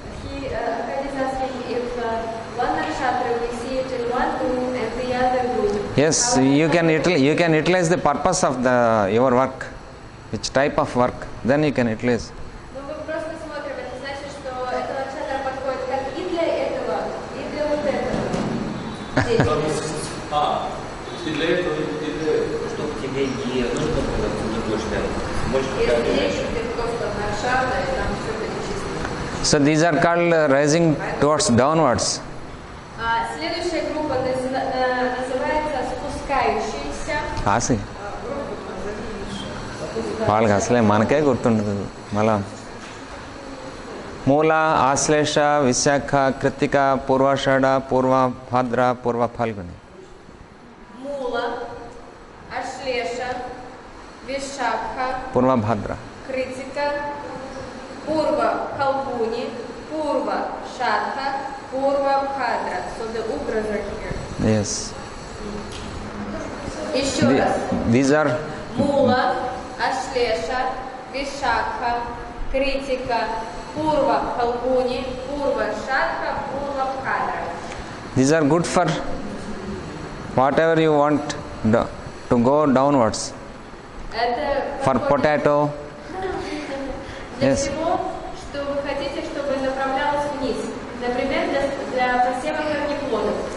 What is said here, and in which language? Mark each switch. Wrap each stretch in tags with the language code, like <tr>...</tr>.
<en>He is asking if one nakshatra we see it in one group and the other group. Yes, How you can utilize the purpose of your work, which type of work. Then you can utilize.</en> <ru>Ну, мы просто смотрим, это значит, что эта накшатра подходит как и для этого, и для вот этого. деятельности. И для этого, и для этого. Чтобы тебе не нужно было не будешь больше Если речь идет просто накшатра, и там все перечислено.</ru> <en>So these are called rising towards downwards.</en> <ru>Следующая группа называется спускающаяся.</ru> <te>కాసి వాళ్ళకి అసలే మనకే గుర్తుండదు మళ్ళా మూల ఆశ్లేష విశాఖ కృత్తిక పూర్వాషాఢ పూర్వ భాద్ర పూర్వ ఫాల్గుని</te> <ru>Мула, Ашлеша, Вишакха,</ru> <te>పూర్వ Bhadra</te> <ru>Критика, Пурва, Халгуни, Пурва, Шатха, Пурва, Бхадра.</ru> <en>So the Ugras are here. Yes</en> <ru>Еще раз.</ru> <en>these are</en> <ru>Мула, Ашлеша, Вишакха, Критика, Пурва, Халгуни, Пурва, Шатха, Пурва, Бхадра.</ru> <en>These are good for whatever you want to go downwards.</en> <ru>Это</ru> <en>For</en> <ru>подходит</ru> <en>potato,</en> <ru>для</ru> <en>Yes.</en> <ru>всего, что вы хотите, чтобы направлялось вниз. Например, для посева корнеплодов.</ru>